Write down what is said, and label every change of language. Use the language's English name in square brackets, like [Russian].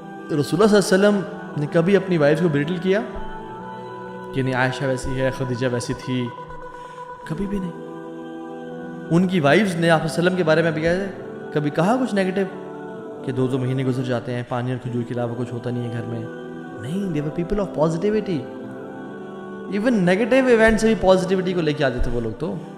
[Urdu] رسول اللہ صلی اللہ علیہ وسلم نے کبھی اپنی وائف کو بلیٹل کیا کہ نہیں عائشہ ویسی ہے, خدیجہ ویسی تھی, کبھی بھی نہیں. ان کی وائفز نے آپ وسلم کے بارے میں بھی کبھی کہا کچھ نیگیٹو کہ 2 مہینے گزر جاتے ہیں, پانی اور کھجور کے علاوہ کچھ ہوتا نہیں ہے گھر میں. [English] نہیں, they were people of positivity. Even negative event [Urdu] سے بھی پازیٹیوٹی کو لے کے آتے تھے وہ لوگ تو.